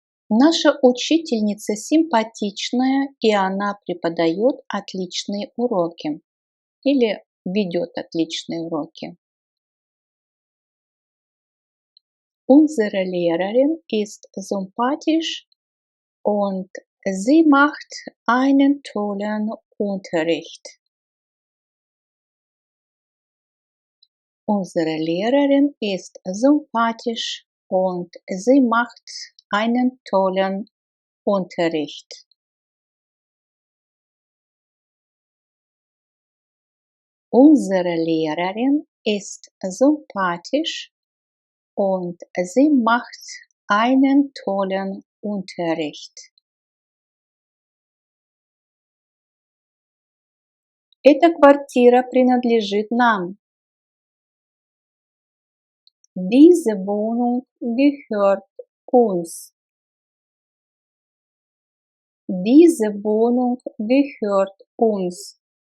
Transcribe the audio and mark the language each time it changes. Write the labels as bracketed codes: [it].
[ru] Наша учительница симпатичная, и она преподает отличные уроки или ведет отличные уроки. [de] Unsere Lehrerin ist sympathisch und sie macht einen tollen Unterricht. Unsere Lehrerin ist sympathisch und sie macht einen tollen Unterricht. Unsere Lehrerin ist sympathisch und sie macht einen tollen Unterricht. [ru] Эта квартира принадлежит нам. [de] Diese Wohnung gehört uns. Diese Wohnung gehört uns.